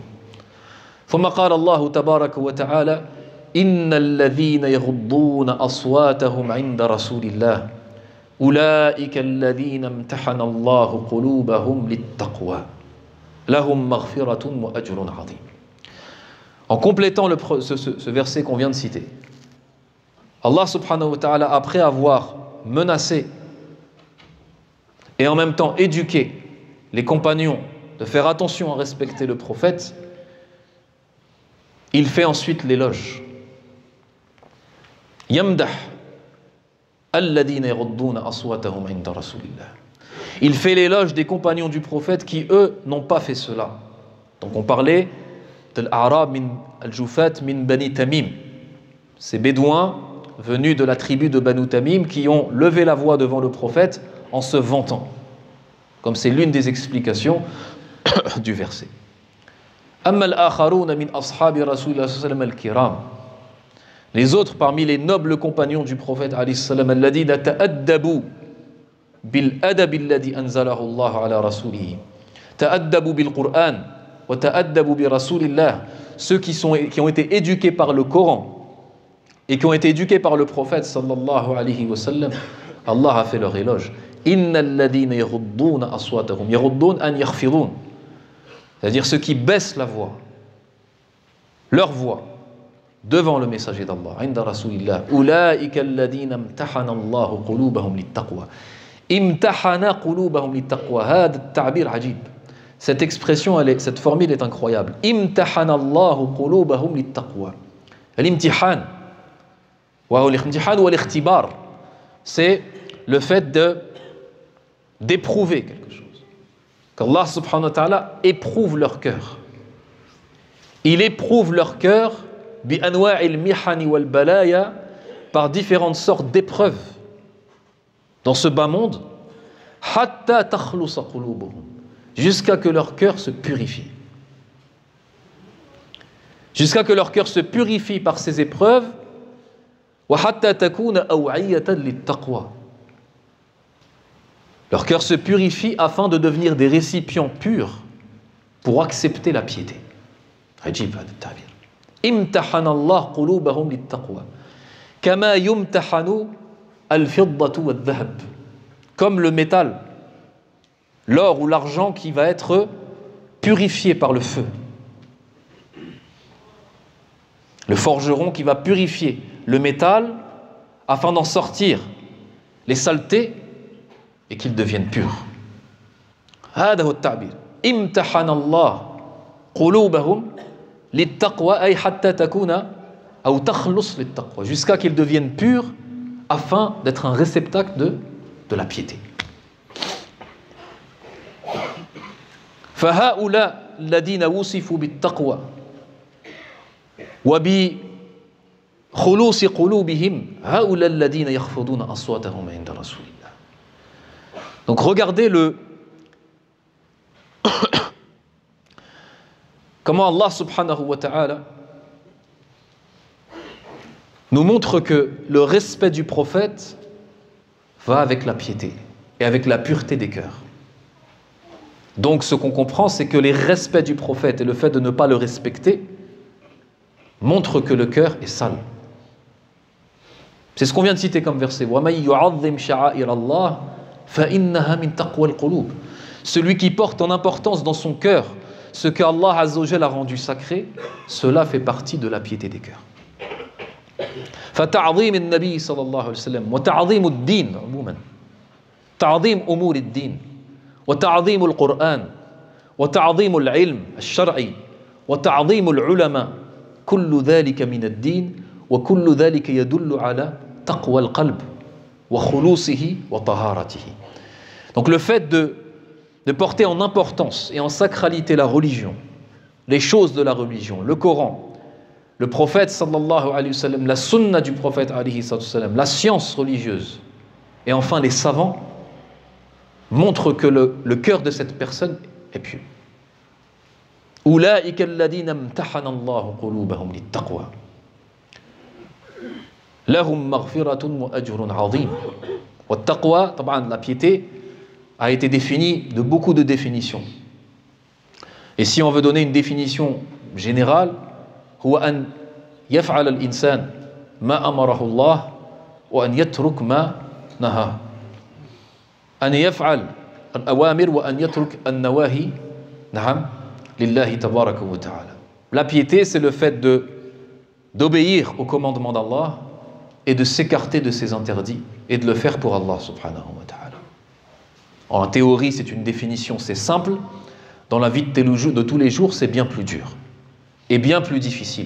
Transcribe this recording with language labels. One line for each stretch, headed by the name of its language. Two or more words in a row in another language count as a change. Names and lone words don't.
Arabic: ثم قال الله تبارك 'إن الذين يغضون أصواتهم عند رسول الله أولئك الذين امتحن الله قلوبهم للتقوى لهم مغفرة وأجر عظيم.
French: En complétant ce verset qu'on vient de citer,
Arabic: الله سبحانه وتعالى,
French: après avoir menacé et en même temps éduqué les compagnons de faire attention à respecter le prophète, il fait ensuite l'éloge.
Arabic: يمدح الذين يغضون أصواتهم عند رسول الله.
French: Il fait l'éloge des compagnons du prophète qui, eux, n'ont pas fait cela. Donc on parlait de l'Arab
Arabic: من الجفاة من بني تميم.
French: Ces bédouins venus de la tribu de Banu Tamim qui ont levé la voix devant le prophète en se vantant. Comme c'est l'une des explications du verset.
Arabic: أما الآخرون من أصحاب رسول الله صلى الله عليه وسلم الكرام.
French: Les autres parmi les nobles compagnons du prophète
Arabic: عليه السلام الذين تأدبوا بالأدب الذي أنزله الله على رسوله. تأدبوا بالقرآن وتأدبوا برسول الله.
French: Ceux qui ont été éduqués par le Coran et qui ont été éduqués par le prophète
Arabic: صلى الله عليه وسلم,
French: Allah a fait leur éloge.
Arabic: إن الذين يغضون أصواتهم يغضون أن يخفضون.
French: C'est-à-dire ceux qui baissent la voix, leur voix, devant le messager d'Allah,
Arabic: عند رسول الله. أولئك الذين امتحن الله قلوبهم للتقوى. امتحن قلوبهم للتقوى. هذا التعبير عجيب.
French: Cette expression, cette formule est incroyable.
Arabic: امتحن الله قلوبهم للتقوى. الامتحان والامتحان والاختبار,
French: c'est le fait d'éprouver quelque chose. Qu'
Arabic: الله سبحانه وتعالى
French: éprouve leur cœur. Il éprouve leur cœur
Arabic: بأنواع المحن والبلايا,
French: par différentes sortes d'épreuves dans ce bas monde,
Arabic: حتى تخلص قلوبهم,
French: jusqu'à que leur cœur se purifie. Jusqu'à que leur cœur se purifie par ces épreuves,
Arabic: وحتى تكون أوعية للتقوى.
French: Leur cœur se purifie afin de devenir des récipients purs pour accepter la piété.
Arabic: عجيب هذا التعبير امتحن الله قلوبهم للتقوى كما يمتحن الفضة والذهب,
French: comme le métal, l'or ou l'argent qui va être purifié par le feu. Le forgeron qui va purifier le métal afin d'en sortir les saletés et qu'ils deviennent purs.
Arabic: هذا هو التعبير. امتحن الله قلوبهم للتقوى أي حتى تكون أو تخلص للتقوى,
French: jusqu'à qu'ils deviennent purs afin d'être un réceptacle de la piété.
Arabic: فهؤلاء الذين وصفوا بالتقوى وبخلوص قلوبهم هؤلاء الذين يخفضون أصواتهم عند رسول الله.
French: Donc regardez comment
Arabic: الله سبحانه وتعالى
French: nous montre que le respect du prophète va avec la piété et avec la pureté des cœurs. Donc ce qu'on comprend, c'est que les respects du prophète et le fait de ne pas le respecter montre que le cœur est sale. C'est ce qu'on vient de citer comme verset.
Arabic: وَمَن يُعَظِّمْ شَعَائِرَ اللَّهِ فَإِنَّهَا مِن تَقْوَى الْقُلُوبِ.
French: Celui qui porte en importance dans son cœur ce que Allah
Arabic: عز وجل
French: a rendu sacré, cela fait partie de la piété des cœurs. فَتَعْظِيمِ النَّبِيِّ صلى الله عليه وسلم وتعظيم الدين عموما, تعظيم أمور الدين وتعظيم القرآن وتعظيم العلم الشرعي وتعظيم العلماء, كل ذلك من الدين وكل ذلك يدل على تقوى القلب وخلوصه وطهارته. Donc le fait de porter en importance et en sacralité la religion, les choses de la religion, le Coran, le prophète
Arabic: صلى الله عليه وسلم,
French: la sunna du prophète
Arabic: عليه وسلم,
French: la science religieuse et enfin les savants, montrent que le cœur de cette personne est pieux.
Arabic: أولئك الذين امتحن الله قلوبهم للتقوى لهم مغفرة وأجر عظيم. والتقوى, طبعا
French: la piété a été définie de beaucoup de définitions. Et si on veut donner une définition générale,
Arabic: هو أن يفعل الإنسان ما أمره الله وأن يترك ما نهاه. أن يفعل الأوامر وأن يترك النواهي نعم لله تبارك وتعالى.
French: La piété, c'est le fait d'obéir au commandement d'Allah et de s'écarter de ses interdits et de le faire pour
Arabic: الله سبحانه وتعالى.
French: En théorie, c'est une définition, c'est simple. Dans la vie de tous les jours, c'est bien plus dur et bien plus difficile.